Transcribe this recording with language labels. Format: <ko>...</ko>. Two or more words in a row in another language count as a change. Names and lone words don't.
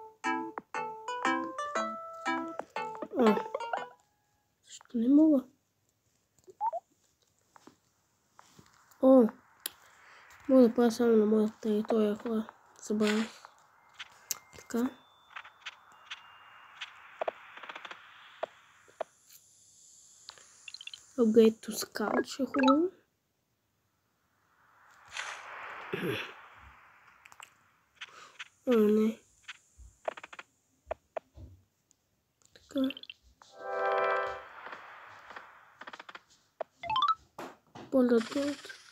<bg>Защо не мога? Мога да правя само на моята територия, хора. Забравих. Така.</bg> <en>Upgrade to Scout</en> <bg>ще е хубаво. О, не. Така. Полетът.</bg>